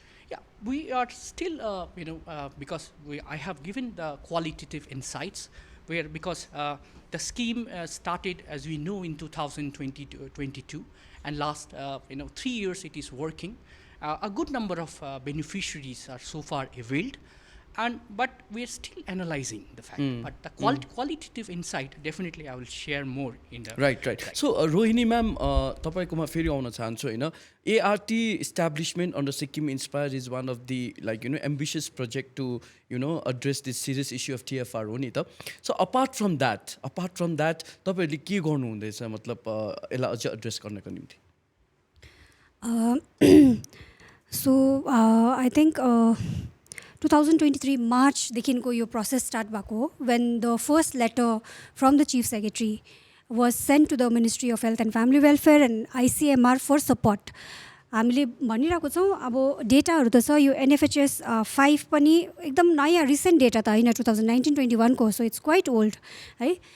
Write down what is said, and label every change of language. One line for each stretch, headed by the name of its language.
English: Yeah, we are still, because I have given the qualitative insights, because the scheme started, as we know, in 2022, and last 3 years it is working. A good number of beneficiaries are so far availed, but we are still analyzing the fact. But the qualitative insight, definitely I will share more in the... Right. So,
Nepali: Rohini ma'am, तपाईकोमा फेरि आउन चाहन्छु हैन.
English: ART establishment under Sikkim Inspire is one of the ambitious project to address this serious issue of TFR
Nepali: हो नि त.
English: So apart from that
Nepali: तपाईहरुले के गर्नु हुँदैछ, मतलब यसलाई अझ एड्रेस गर्नको निम्ति?
English: So I think 2023 March
Nepali: देखिको यो
English: process start
Nepali: भएको,
English: when the first letter from the Chief Secretary was sent to the Ministry of Health and Family Welfare and ICMR for support.
Nepali: हामीले भनिरहेको छौँ अब डेटाहरू त छ, यो NFHS 5 पनि एकदम नयाँ रिसेन्ट डेटा त होइन, 2019-21 को,
English: So it's quite old है।